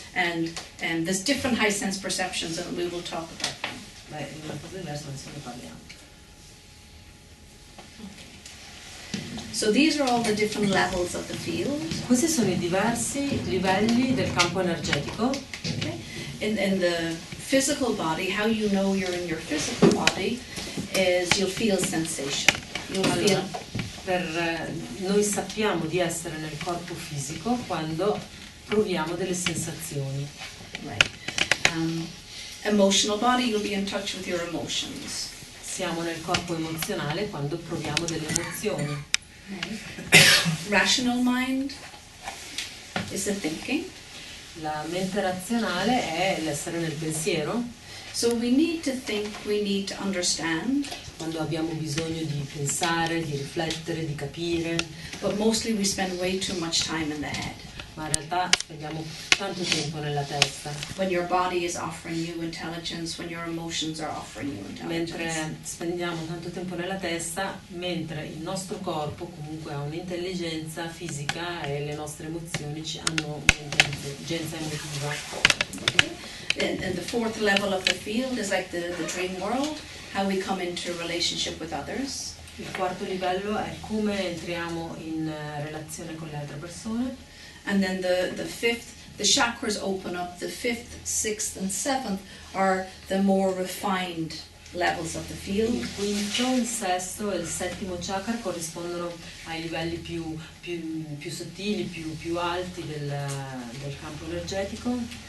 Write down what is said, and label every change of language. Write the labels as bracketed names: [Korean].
[English] And there's different high sense perceptions, and we will talk about them. [Italian] Beh, è una cosa diversa, adesso ne parliamo. [English] So these are all the different levels of the field. [Italian] Questi sono i diversi livelli del campo energetico. [English] Okay? In the physical body, how you know you're in your physical body is you'll feel sensation. You'll [Italian] Allora, [English] feel. [Italian] noi sappiamo di essere nel corpo fisico quando proviamo delle sensazioni. [English] Right. Emotional body, you'll be in touch with your emotions. [Italian] Siamo nel corpo emozionale quando proviamo delle emozioni. [English] Right. Rational mind is the thinking. [Italian] La mente razionale è l'essere nel pensiero. [English] So we need to think, we need to understand, [Italian] Quando abbiamo bisogno di pensare, di riflettere, di capire, [English] but mostly we spend way too much time in the head. [Italian] ma in realtà spendiamo tanto tempo nella testa, [English] When your body is offering you intelligence, when your emotions are offering you intelligence. [Italian] mentre spendiamo tanto tempo nella testa, mentre il nostro corpo comunque ha un'intelligenza fisica e le nostre emozioni hanno un'intelligenza emotiva. [English] And the fourth level of the field is like the dream world, how we come into relationship with others. [Italian] Il quarto livello è come entriamo in relazione con le altre persone. [English] And then the fifth, the chakras open up. The fifth, sixth, and seventh are the more refined levels of the field. [Italian] Il quinto, il sesto e il settimo chakra corrispondono ai livelli più sottili, più alti del campo energetico,